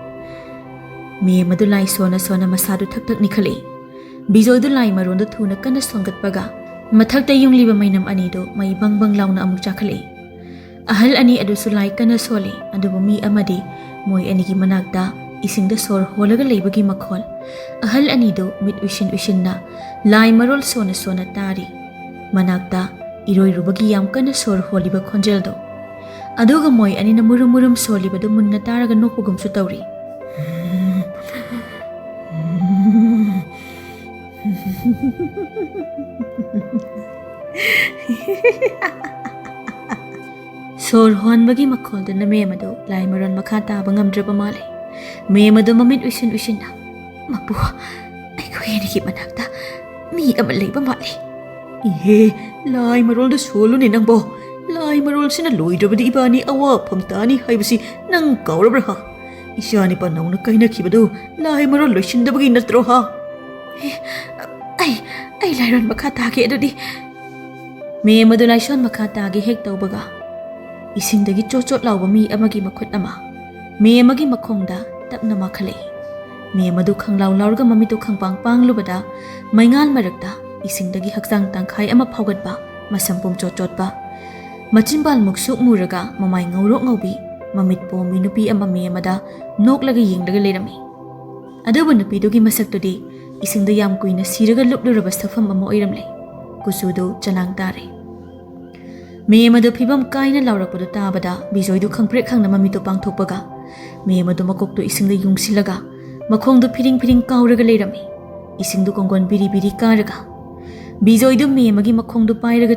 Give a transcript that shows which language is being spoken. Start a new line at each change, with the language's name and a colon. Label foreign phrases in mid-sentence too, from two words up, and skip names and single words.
Manipuri: me madu lai sona masadu thak nikhale bijoidu lai marondu thuna kanna songatpaga mathakta yungliba mainam ani do mai bang launa amuk chakhale ahal ani adu sulai kanna sole adubu mi amadi moi ani gi manakta isingda sor holaga leibagi makhol ahal ani do mit ushin na lai marol sona tari manakta Iroi rubagi yam kana sor holiba khonjel do aduga moi ani na murum soliba do munna taraga nokugum su tawri sor honbagi makhol da na memado lai maron makha ta bangam draba male memado mamit ushin na mapu ai khoyeni ki manakta mi amal leiba male Ihe, lai marol da solo ni nang bo. Lai lai marol sina loidrabadi ibani awa phamtani haibasi nang kaurabra ha isani pa nauna kaina khibadu lai marol loisindabagi natro ha ai lairon makha tage adudi me madu laison makha tage hek tawbaga isingdagi chochot lawba mi amagi makhut ama me amagi makhongda tapna makhale me madu khanglaw lawrga mamitu khangpang panglubada maingal marakta isingdagi hakjang tangkhai ama phawgatba masampum chochotba machimbal muksuk muraga mamai ngaurok ngaubi mamit pomi nupi ama me amada noklaga yenglaga lerami adubu nupi dugi masaktudi isingda yam kuina siraga lupluraba safam ama oiramle kusudu chanang tare me amadu phibam kaina lawrakpadu tabada bijoidu khangprek khangna mamito pangthokpaga me amadu makoktu isingda yungsilaga makhongdu phiring kauraga lerami isingdu konggon biri biri karaga bijoidu me amagi makhongdu pairaga